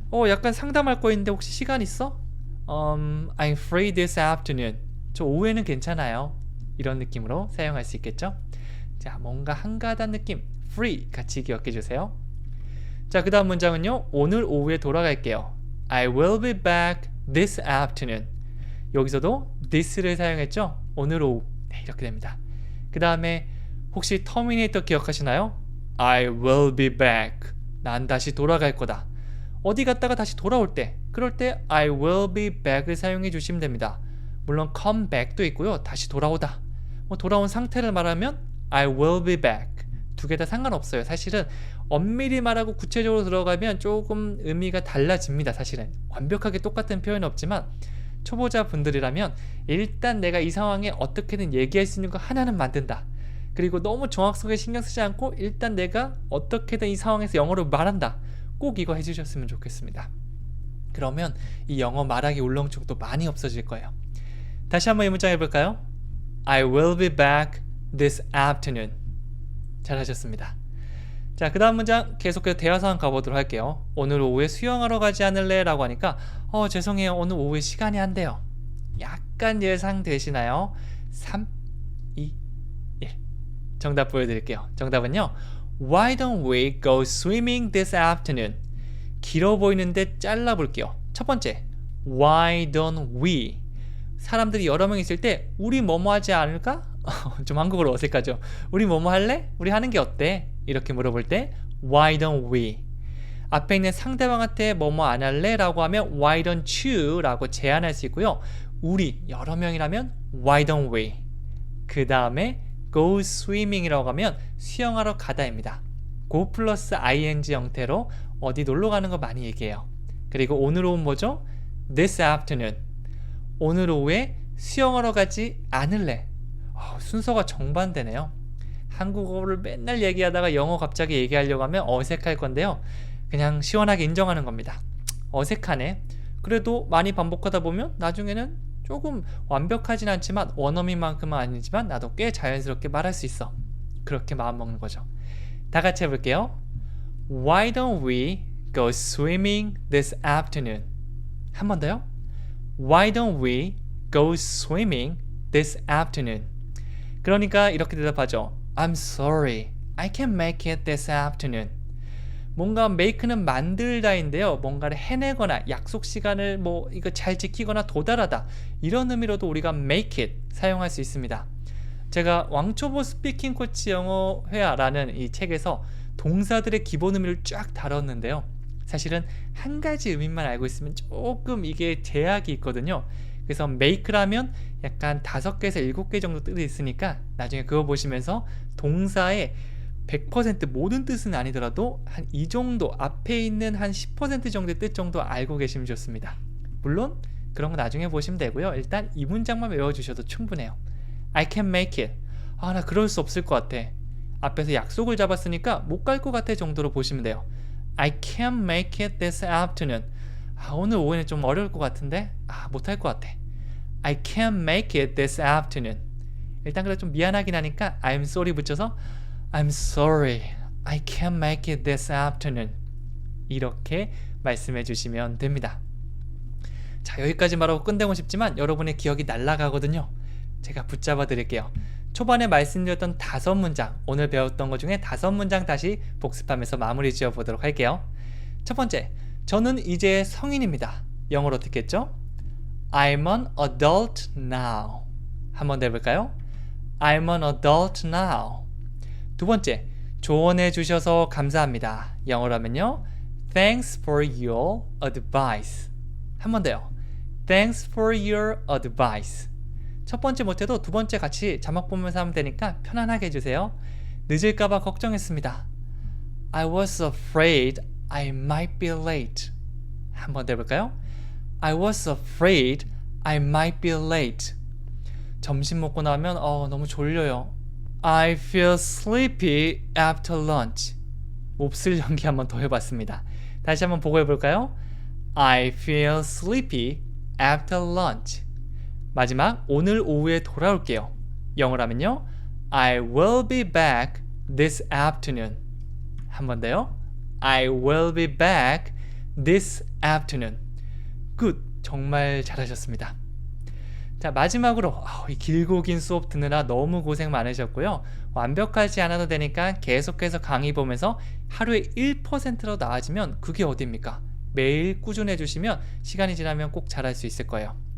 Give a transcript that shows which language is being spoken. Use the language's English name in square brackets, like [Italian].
[Korean] 약간 상담할 거 있는데 혹시 시간 있어? [English] I'm free this afternoon. [Korean] 저 오후에는 괜찮아요. 이런 느낌으로 사용할 수 있겠죠? 자, 뭔가 한가하다는 느낌, free 같이 기억해 주세요. 자, 그 다음 문장은요. 오늘 오후에 돌아갈게요. [English] I will be back this afternoon. [Korean] 여기서도 this를 사용했죠? 오늘 오후. 네, 이렇게 됩니다. 그 다음에 혹시 터미네이터 기억하시나요? [English] I will be back. [Korean] 난 다시 돌아갈 거다. 어디 갔다가 다시 돌아올 때, 그럴 때 [English] I will be back [Korean] 을 사용해 주시면 됩니다. 물론 come back도 있고요. 다시 돌아오다. 돌아온 상태를 말하면 [English] I will be back. [Korean] 두 개 다 상관없어요. 사실은 엄밀히 말하고 구체적으로 들어가면 조금 의미가 달라집니다. 사실은 완벽하게 똑같은 표현은 없지만 초보자 분들이라면 일단 내가 이 상황에 어떻게든 얘기할 수 있는 거 하나는 만든다. 그리고 너무 정확성에 신경 쓰지 않고 일단 내가 어떻게든 이 상황에서 영어로 말한다. 꼭 이거 해주셨으면 좋겠습니다. 그러면 이 영어 말하기 울렁증도 많이 없어질 거예요. 다시 한번 이 문장 해볼까요? [English] I will be back this afternoon. [Korean] 잘하셨습니다. 자, 그 다음 문장 계속해서 대화 상황 가보도록 할게요. 오늘 오후에 수영하러 가지 않을래? 라고 하니까 죄송해요. 오늘 오후에 시간이 안 돼요. 약간 예상되시나요? 3, 2, 1 정답 보여드릴게요. 정답은요. [English] Why don't we go swimming this afternoon? [Korean] 길어 보이는데 잘라볼게요. 첫 번째, [English] Why don't we? [Korean] 사람들이 여러 명 있을 때 우리 뭐뭐 하지 않을까? 좀 한국어로 어색하죠. 우리 뭐뭐 할래? 우리 하는 게 어때? 이렇게 물어볼 때 [English] Why don't we? [Korean] 앞에 있는 상대방한테 뭐뭐 안 할래? 라고 하면 [English] Why don't you? [Korean] 라고 제안할 수 있고요. 우리 여러 명이라면 [English] Why don't we? [Korean] 그 다음에 [English] go swimming [Korean] 이라고 하면 수영하러 가다입니다. go 플러스 ing 형태로 어디 놀러 가는 거 많이 얘기해요. 그리고 오늘 오후 뭐죠? [English] this afternoon. [Korean] 오늘 오후에 수영하러 가지 않을래? 순서가 정반대네요. 한국어를 맨날 얘기하다가 영어 갑자기 얘기하려고 하면 어색할 건데요. 그냥 시원하게 인정하는 겁니다. 어색하네. 그래도 많이 반복하다 보면 나중에는 조금 완벽하진 않지만 원어민만큼은 아니지만 나도 꽤 자연스럽게 말할 수 있어. 그렇게 마음먹는 거죠. 다 같이 해볼게요. [English] Why don't we go swimming this afternoon? [Korean] 한 번 더요. [English] Why don't we go swimming this afternoon? [Korean] 그러니까 이렇게 대답하죠. [English] I'm sorry, I can't make it this afternoon. [Korean] 뭔가 make는 만들다인데요. 뭔가를 해내거나 약속 시간을 뭐 이거 잘 지키거나 도달하다 이런 의미로도 우리가 make it 사용할 수 있습니다. 제가 왕초보 스피킹 코치 영어 회화라는 이 책에서 동사들의 기본 의미를 쫙 다뤘는데요. 사실은 한 가지 의미만 알고 있으면 조금 이게 제약이 있거든요. 그래서 make라면 약간 5개에서 7개 정도 뜻이 있으니까 나중에 그거 보시면서 동사의 100% 모든 뜻은 아니더라도 한 이 정도 앞에 있는 한 10% 정도의 뜻 정도 알고 계시면 좋습니다. 물론 그런 거 나중에 보시면 되고요. 일단 이 문장만 외워주셔도 충분해요. [English] I can make it. [Korean] 나 그럴 수 없을 것 같아. 앞에서 약속을 잡았으니까 못 갈 것 같아 정도로 보시면 돼요. [English] I can't make it this afternoon. [Korean] 오늘 오후에는 좀 어려울 것 같은데 못할 것 같아. [English] I can't make it this afternoon. [Korean] 일단 그래도 좀 미안하긴 하니까 [English] I'm sorry 붙여서 I'm sorry, I can't make it this afternoon. [Korean] 이렇게 말씀해 주시면 됩니다. 자, 여기까지 말하고 끝내고 싶지만 여러분의 기억이 날아가거든요. 제가 붙잡아 드릴게요. 초반에 말씀드렸던 5문장, 오늘 배웠던 것 중에 5문장 다시 복습하면서 마무리 지어 보도록 할게요. 첫 번째, 저는 이제 성인입니다. 영어로 어떻게 했죠? [English] I'm an adult now. [Korean] 한 번 더 해볼까요? [English] I'm an adult now. [Korean] 두 번째, 조언해 주셔서 감사합니다. 영어로 하면요, [English] Thanks for your advice. [Korean] 한 번 더요. [English] Thanks for your advice. [Korean] 첫 번째 못해도 두 번째 같이 자막 보면서 하면 되니까 편안하게 해주세요. 늦을까봐 걱정했습니다. [English] I was afraid I might be late. [Korean] 한 번 더 해볼까요? [English] I was afraid I might be late. [Korean] 점심 먹고 나면 너무 졸려요. [English] I feel sleepy after lunch. [Korean] 몹쓸 연기 한번 더 해봤습니다. 다시 한번 보고 해볼까요? [English] I feel sleepy after lunch. [Korean] 마지막, 오늘 오후에 돌아올게요. 영어로 하면요, [English] I will be back this afternoon. [Korean] 한 번 더요. [English] I will be back this afternoon. [Korean] 굿! 정말 잘하셨습니다. 자, 마지막으로 이 길고 긴 수업 듣느라 너무 고생 많으셨고요. 완벽하지 않아도 되니까 계속해서 강의 보면서 하루에 1%로 나아지면 그게 어딥니까? 매일 꾸준해 주시면 시간이 지나면 꼭 잘할 수 있을 거예요.